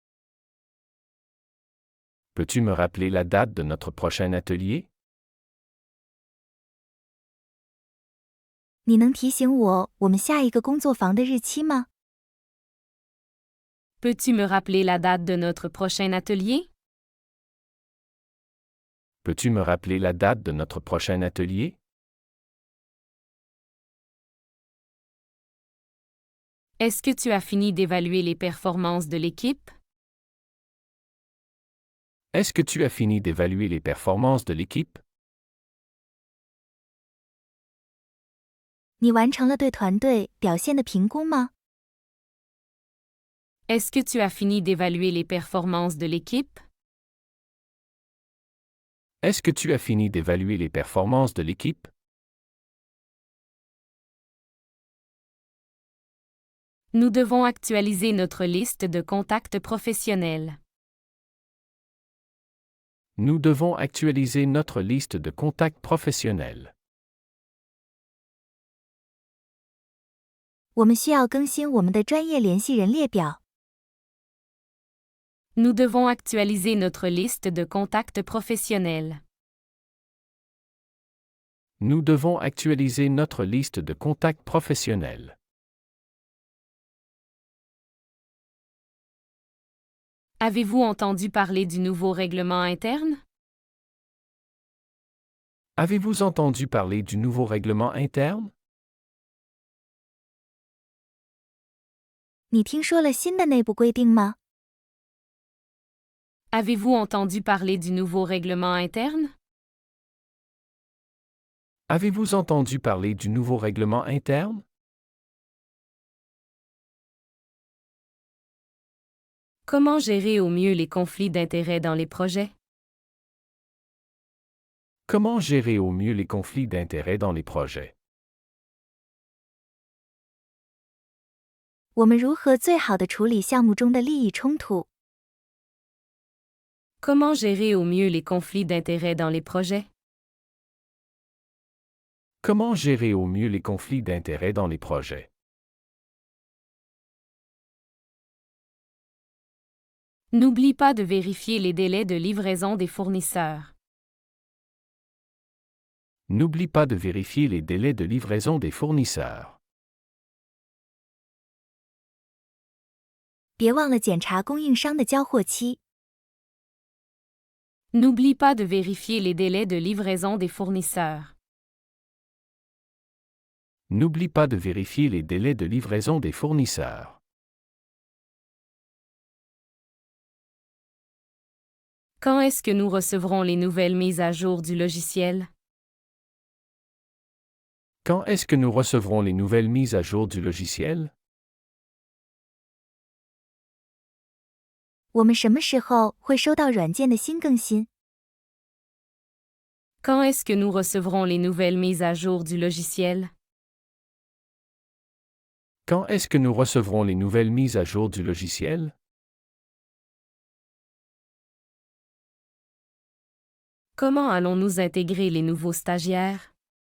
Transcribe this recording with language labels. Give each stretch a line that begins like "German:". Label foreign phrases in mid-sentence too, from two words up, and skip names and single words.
French: Peux-tu me rappeler la date de notre prochain atelier?
Chinese: 你能提醒我们下一个工作坊的日期吗？
French: Peux-tu me rappeler la date de notre prochain atelier? Peux-tu me rappeler la date de notre prochain atelier? Est-ce que tu as fini d'évaluer les performances de l'équipe? Est-ce que tu as fini d'évaluer les performances de l'équipe?
Chinese: 你完成了对团队表现的评估吗？
French: Est-ce que tu as fini d'évaluer les performances de l'équipe? Est-ce que tu as fini d'évaluer les performances de l'équipe? Nous devons actualiser notre liste de contacts professionnels. Nous devons actualiser notre liste de contacts professionnels.
Chinese: 我们需要更新我们的专业联系人列表。
French: Nous devons actualiser notre liste de contacts professionnels. Nous devons actualiser notre liste de contacts professionnels. Avez-vous entendu parler du nouveau règlement interne? Avez-vous entendu parler du nouveau règlement interne?
Chinese: 你听说了新的内部规定吗？
French: Avez-vous entendu parler du nouveau règlement interne? Avez-vous entendu parler du nouveau règlement interne? Comment gérer au mieux les conflits d'intérêts dans les projets? Comment gérer au mieux les conflits d'intérêts dans les projets?
Chinese: 我们如何最好地处理项目中的利益冲突？
French: Comment gérer au mieux les conflits d'intérêts dans les projets? Comment gérer au mieux les conflits d'intérêts dans les projets? N'oublie pas de vérifier les délais de livraison des fournisseurs. N'oublie pas de vérifier les délais de livraison des fournisseurs.
Chinese: 别忘了检查供应商的交货期。
French: N'oublie pas de vérifier les délais de livraison des fournisseurs. N'oublie pas de vérifier les délais de livraison des fournisseurs. Quand est-ce que nous recevrons les nouvelles mises à jour du logiciel? Quand est-ce que nous recevrons les nouvelles mises à jour du logiciel?
Chinese: 我们什么时候会收到软件的新更新？
French: Quand est-ce que nous recevrons les nouvelles mises à jour du logiciel? Quand est-ce que nous recevrons les nouvelles mises à jour du logiciel? Comment allons-nous intégrer les nouveaux stagiaires?